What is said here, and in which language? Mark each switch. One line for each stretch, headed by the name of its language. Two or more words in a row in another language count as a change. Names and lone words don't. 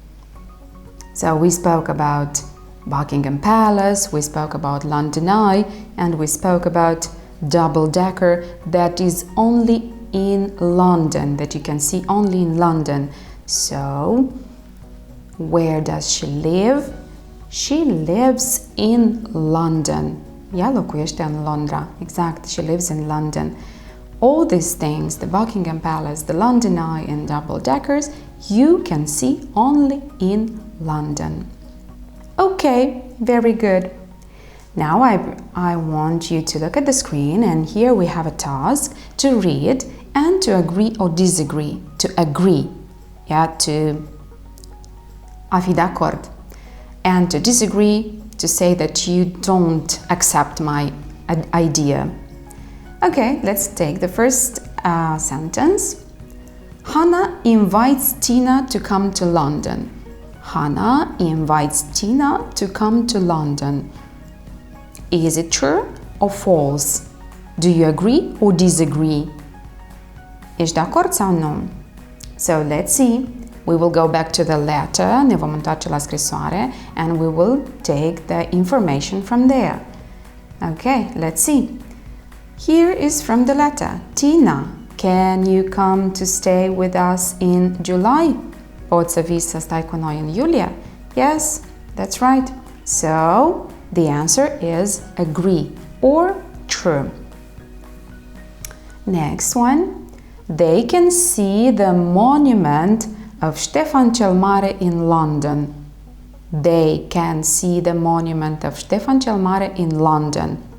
English: So, we spoke about Buckingham Palace, we spoke about London Eye, and we spoke about double-decker that is only in London, that you can see only in London. So, where does she live? She lives in London.
Romanian: Ea locuiește în Londra.
English: Exact, she lives in London. All these things, the Buckingham Palace, the London Eye, and double-deckers, you can see only in London. Okay, very good. Now I want you to look at the screen, and here we have a task to read and to agree or disagree. To agree, yeah, to
Romanian: a fi de acord.
English: And to disagree, to say that you don't accept my idea. Okay, let's take the first sentence. Hannah invites Tina to come to London. Hannah invites Tina to come to London. Is it true or false? Do you agree or disagree?
Romanian: Ești de acord sau nu?
English: So let's see. We will go back to the letter,
Romanian: ne vom întoarce la scrisoare,
English: and we will take the information from there. Okay, let's see. Here is from the letter. Tina, can you come to stay with us in July?
Romanian: Poți să vii să stai cu noi în iulie?
English: Yes, that's right. So, the answer is agree or true. Next one. They can see the monument of Ștefan cel Mare in London. They can see the monument of Ștefan cel Mare in London.